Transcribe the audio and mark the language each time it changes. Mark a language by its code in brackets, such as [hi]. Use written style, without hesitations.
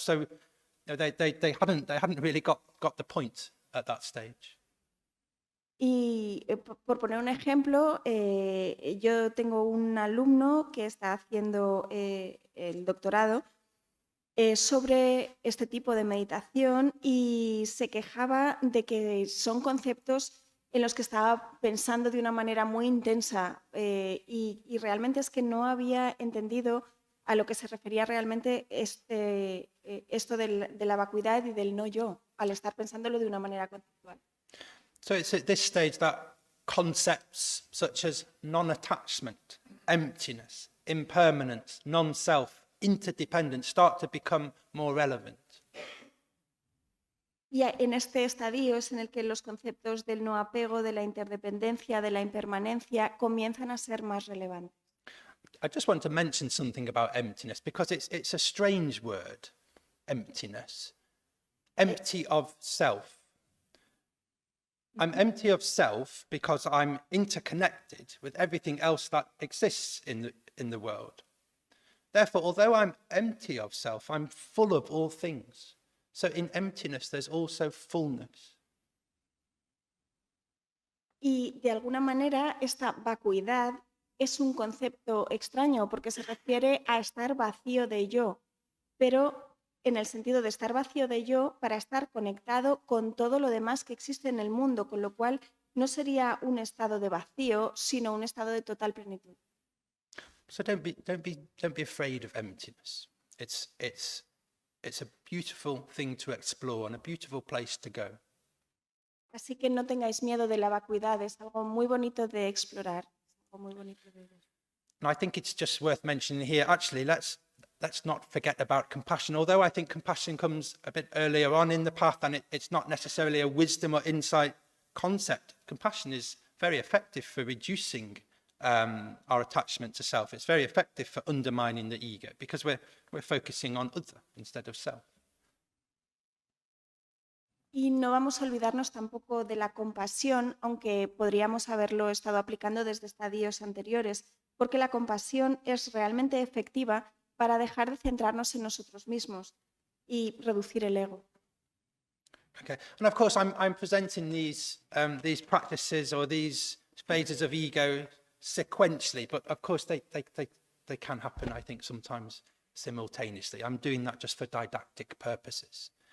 [en] So they hadn't really got the point at that stage. [es] Y por poner un ejemplo, yo tengo un alumno que está haciendo el doctorado sobre este tipo de meditación y se quejaba de que son conceptos en los que estaba pensando de una manera muy intensa y realmente es que no había entendido a lo que se refería realmente esto de la vacuidad y del no yo, al estar pensándolo de una manera conceptual. [en] So it's at this stage that concepts such as non-attachment, emptiness, impermanence, non-self, interdependence start to become more relevant. [es] Y en este estadio es en el que los conceptos del no apego, de la interdependencia, de la impermanencia comienzan a ser más relevantes. [en] I just want to mention something about emptiness because it's a strange word, emptiness. Empty of self. I'm empty of self because I'm interconnected with everything else that exists in the world. Therefore, although I'm empty of self, I'm full of all things. So in emptiness, there's also fullness. [es] Y de alguna manera esta vacuidad es un concepto extraño porque se refiere a estar vacío de yo, pero en el sentido de estar vacío de yo para estar conectado con todo lo demás que existe en el mundo, con lo cual no sería un estado de vacío, sino un estado de total plenitud. [en] So don't be afraid of emptiness. It's a beautiful thing to explore and a beautiful place to go. [es] Así que no tengáis miedo de la vacuidad, es algo muy bonito de explorar, es algo muy bonito de ver. [en] And I think it's just worth mentioning here, actually, let's not forget about compassion. Although I think compassion comes a bit earlier on in the path and it's not necessarily a wisdom or insight concept. Compassion is very effective for reducing our attachment to self. It's very effective for undermining the ego because we're focusing on other instead of self. [es] Y no vamos a olvidarnos tampoco de la compasión, aunque podríamos haberlo estado aplicando desde estadios anteriores, porque la compasión es realmente efectiva para dejar de centrarnos en nosotros mismos y reducir el ego. [en] Okay, and of course I'm presenting these practices or these phases of ego sequentially, but of course they can happen, I think, sometimes simultaneously. I'm doing that just for didactic purposes.